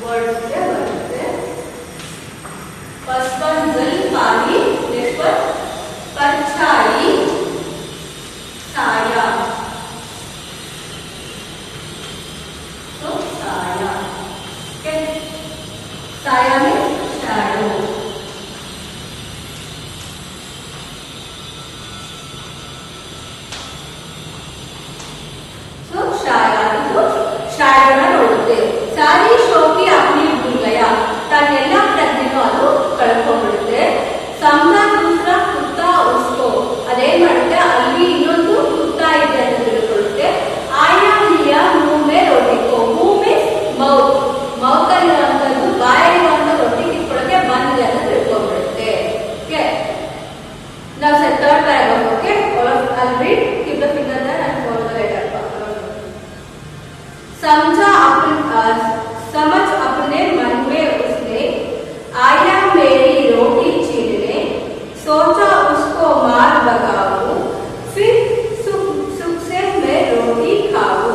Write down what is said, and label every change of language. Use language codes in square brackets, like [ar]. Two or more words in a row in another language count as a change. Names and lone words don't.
[kn] ವರ್ಡ್ಗೆ ಬರುತ್ತೆ. [en] first one [hi] जल पानी, [en] next one [hi] परछाई छाया. So छाया. [en] Okay. छाया means shadow. [hi] So छाया तो shadow ना ನೋಡುತ್ತೆ. सारी शौकी अपनी भूल गया. [kn] ತನ್ನೆಲ್ಲ ಪ್ರಜ್ಞೆನೂ ಅದು ಕಳ್ಕೊಂಡ್ಬಿಡುತ್ತೆ. [hi] समझा दूसरा कुत्ता उसको [kn] ಅದೇನ್ ಮಾಡುತ್ತೆ, ಅಲ್ಲಿ ಇನ್ನೊಂದು ಕುತ್ತ ಇದೆ ಅಂತ ತಿಳ್ಕೊಳ್ಳುತ್ತೆ. [hi] आया लिया मुँह में रोटी को, [kn] ಮುಹ್ [en] means mouth, mouth [kn] ಅಲ್ಲಿರುವಂತದ್ದು ಬಾಯಲ್ಲಿರುವಂತ ರೊಟ್ಟಿ ಕಿತ್ಕೊಳ್ಳೋಕೆ ಬಂದಿದೆ ಅಂತ ತಿಳ್ಕೊಂಡ್ಬಿಡುತ್ತೆ. ಓಕೆ, ನಾವು [en] third paragraph. [kn] ಓಕೆ, [en] I'll read, keep the finger there and follow the letter. [hi] समझ अपने मन में उसने आया मेरी रोटी छीनने, सोचा उसको मार भगाऊं, फिर सुख से मैं रोटी खाऊं.